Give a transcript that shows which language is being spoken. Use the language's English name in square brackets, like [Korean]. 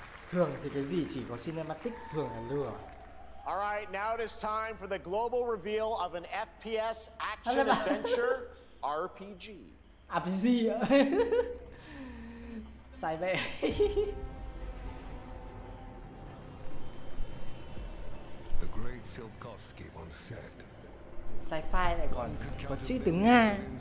[Vietnamese] Thường thì cái gì chỉ có cinematic, thường là lửa. [English] All right, now it is time for the global reveal of an FPS action adventure RPG. [Vietnamese] RPG ạ? Sai vậy. [English] The great Silkovsky once said, [Vietnamese] Sci-fi lại còn có chữ tiếng Nga.